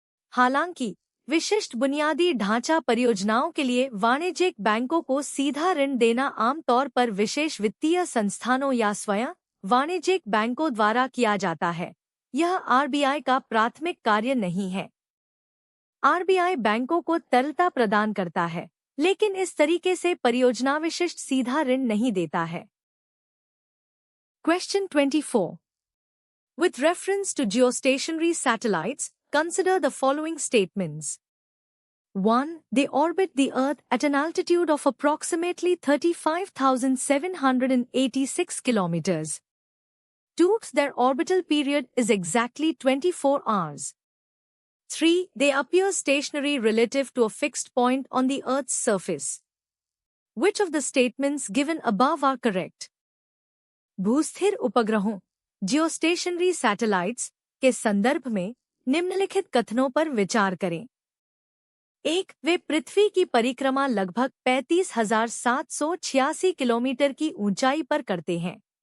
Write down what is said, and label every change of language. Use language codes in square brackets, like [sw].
[hi] हालांकि विशिष्ट बुनियादी ढांचा परियोजनाओं के लिए वाणिज्यिक बैंकों को सीधा ऋण देना आमतौर पर विशेष वित्तीय संस्थानों या स्वयं वाणिज्यिक बैंकों द्वारा किया जाता है। यह आरबीआई का प्राथमिक कार्य नहीं है। आरबीआई बैंकों को तरलता प्रदान करता है, लेकिन इस तरीके से परियोजना विशिष्ट सीधा ऋण नहीं देता है। [en] Question 24. With reference to geostationary satellites, consider the following statements. 1. They orbit the Earth at an altitude of approximately 35,786 kilometers. 2. Their orbital period is exactly 24 hours. 3. They appear stationary relative to a fixed point on the Earth's surface. Which of the statements given above are correct? [hi] भूस्थिर उपग्रहों geostationary satellites के संदर्भ में निम्नलिखित कथनों पर विचार करें। 1. वे पृथ्वी की परिक्रमा लगभग 35,786 किलोमीटर की ऊंचाई पर करते हैं।